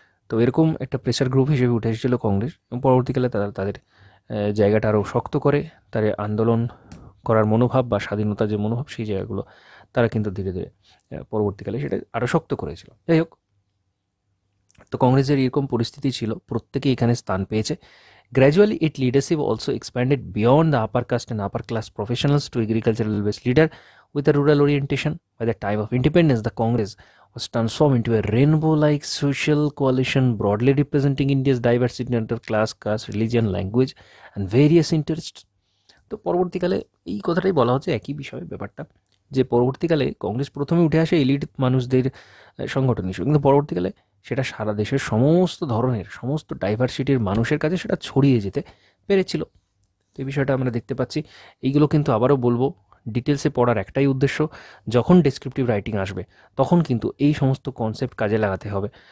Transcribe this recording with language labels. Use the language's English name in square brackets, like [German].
[Bangla] তো এরকম একটা প্রেশার গ্রুপ হিসেবে উঠে এসেছিল কংগ্রেস, এবং পরবর্তীকালে তারা তাদের জায়গাটা আরও শক্ত করে, তাদের আন্দোলন করার মনোভাব বা স্বাধীনতার যে মনোভাব, সেই জায়গাগুলো তারা কিন্তু ধীরে ধীরে পরবর্তীকালে সেটা আরও শক্ত করেছিল। যাই হোক, তো কংগ্রেসের এরকম পরিস্থিতি ছিল, প্রত্যেকে এখানে স্থান পেয়েছে। [English] Gradually, its leadership also expanded beyond the upper caste and upper class professionals to agricultural based leader with a rural orientation. By the time of independence, the Congress was transformed into a rainbow-like social coalition broadly representing India's diversity under class, caste, religion, language and various interests. [Bangla] তো পরবর্তীকালে এই কথাটাই বলা হচ্ছে, একই বিষয়ের ব্যাপারটা, যে পরবর্তীকালে কংগ্রেস প্রথমে উঠে আসে এলিট মানুষদের সংগঠন হিসেবে, কিন্তু পরবর্তীকালে সেটা সারা দেশের সমস্ত ধরনের, সমস্ত ডাইভার্সিটির মানুষের কাছে সেটা ছড়িয়ে যেতে পেরেছিল। তো এই বিষয়টা আমরা দেখতে পাচ্ছি। এইগুলো কিন্তু আবারও বলবো, ডিটেলসে পড়ার একটাই উদ্দেশ্য, যখন ডেসক্রিপটিভ রাইটিং আসবে তখন কিন্তু এই সমস্ত কনসেপ্ট কাজে লাগাতে হবে।